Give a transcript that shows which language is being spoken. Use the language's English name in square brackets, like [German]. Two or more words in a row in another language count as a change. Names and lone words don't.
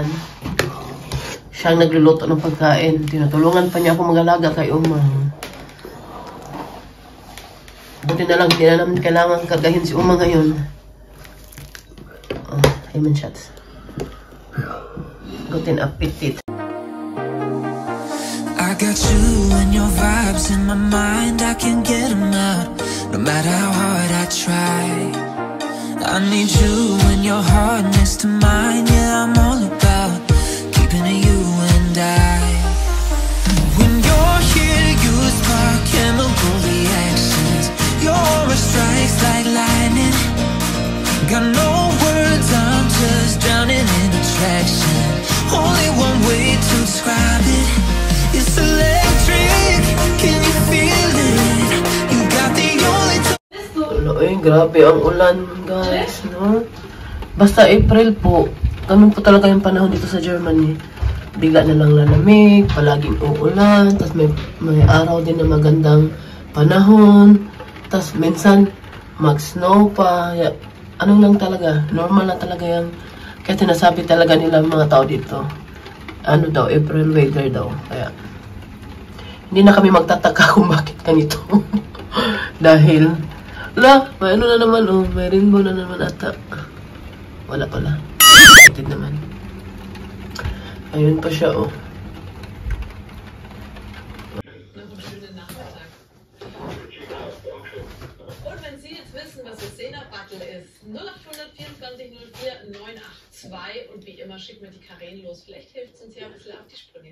[Filipino] Siya ang nagluluto ng pagkain. Tinutulungan pa niya ako mag-alaga kay Umang. Buti na lang, hindi na namin kailangan kagahin si Umang ngayon. [English] Oh, lemon shots. [German] Guten Appetit. [English] I got you and your vibes in my mind. I can't get them out, no matter how hard I try. I need you and your heart next to mine. Yeah, I'm all about keeping it you and I. When you're here, you spark chemical reactions. Your aura strikes like lightning. Got no words, I'm just drowning in attraction. Only one way to describe it. It's electric, can you feel it? You got the only [Filipino] Ay, grabe ang ulan, guys, no? Basta April po, ganun po talaga yung panahon dito sa Germany. Bigla na lang lalamig, palaging uulan, tapos may araw din na magandang panahon, tapos minsan mag-snow pa. Ano lang talaga, normal lang talaga yung, kaya sinasabi talaga nila mga tao dito. Ano daw, [English] April weather [Filipino] daw. Kaya, hindi na kami magtataka kung bakit ganito. Dahil, may ano na naman, oh, may rainbow na naman ata. Wala pala. Kapatid naman. Ayun pa siya, oh. [German] Und wenn Sie jetzt wissen, was das Sena-Battle ist, 0800 24 04 982 und wie immer schicken wir die Karen los. Vielleicht hilft es uns ja ein bisschen auf die Sprünge.